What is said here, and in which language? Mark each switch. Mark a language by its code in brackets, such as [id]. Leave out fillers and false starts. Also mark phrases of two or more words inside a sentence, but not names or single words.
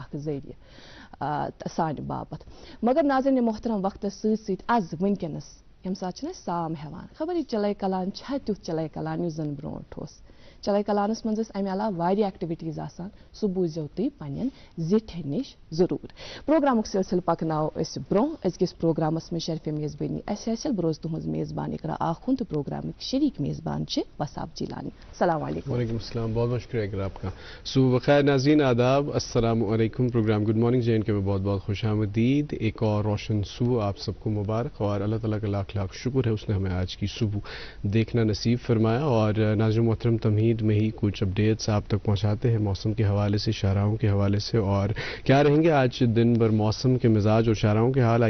[ks] ذریعہ سان باپت مگر [ur] ناظرین محترم [ks] وقت سۭتۍ آز ونکس یم سات سام ہیوان خبر یہ چلے کلان چھا تیُتھ چلے کلان یُس زن برونٹھ اوس چلے کلانس منٛز ٲسۍ امہِ علاوٕ واریاہ ایکٹیویٹیٖز آسان سُہ بوٗزیو تُہۍ پننٮ۪ن زِٹھٮ۪ن نِش ضروٗر پروگرامُک سلسلہٕ پکناوو أسۍ برونٛہہ أزکِس پروگرامس منٛز شرفہِ میزبٲنی اسہِ حٲصِل بہٕ روزٕ تُہنٛز میزبان اقرا آخوند تہٕ پروگرامٕکۍ شریٖک میزبان چھِ وساب جیلانی [ar] السلام علیکم. وعلیکم السلام, [ur] بہت بہت شکریہ اقرا آپ کا. صبح بخیر ناظرین, آداب, [ar] السلام علیکم. [ur] پروگرام گڈ مارننگ جے اینڈ کے میں بہت بہت خوش آمدید. ایک اور روشن صبح آپ سب کو مبارک, اور اللہ تعالیٰ کا لاکھ لاکھ شکر ہے اس نے ہمیں آج کی صبح دیکھنا نصیب فرمایا. اور ناظرین محترم, تمہید میں ہی کچھ اپڈیٹس آپ تک پہنچاتے ہیں موسم کے حوالے سے, شاہراہوں کے حوالے سے, اور کیا رہیں گے آج دن بھر موسم کے مزاج اور شاہراہوں کے حال.